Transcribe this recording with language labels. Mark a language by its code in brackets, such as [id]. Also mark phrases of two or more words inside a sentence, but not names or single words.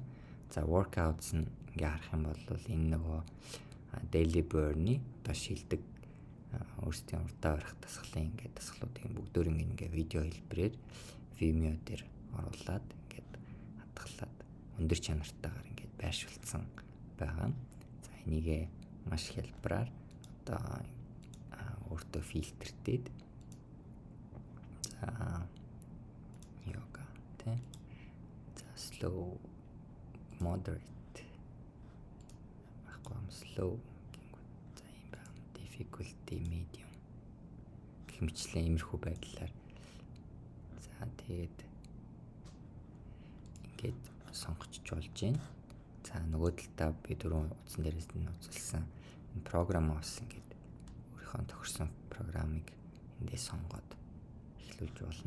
[mn] За workouts нь ингээ харах юм бол энэ нөгөө daily burn-ы одоо шилдэг өөрсдийн урдаа барих дасгалын ингээ дасгалуудыг бүгдөө ингээ видео хэлбэрээр Vimeo дээр оруулаад ингээд хадгалаад өндөр чанартайгаар ингээд байршуулсан байгаа. За энийгээ маш хялбараар одоо өөртөө фильтрдээд за yoga тэ за [en] slow moderate slow [mn] за юм байна [en] difficulty medium [mn] гэх мэтлэн иймэрхүү байдлаар за тэгээд ингээд сонгоч болж байна. За нөгөө талдаа би дөрөв утсан дээрээс нь үзүүлсэн энэ програм бас ингээд өөрийнхөө тохирсон програмыг эндээ сонгоод эхлүүлж болно.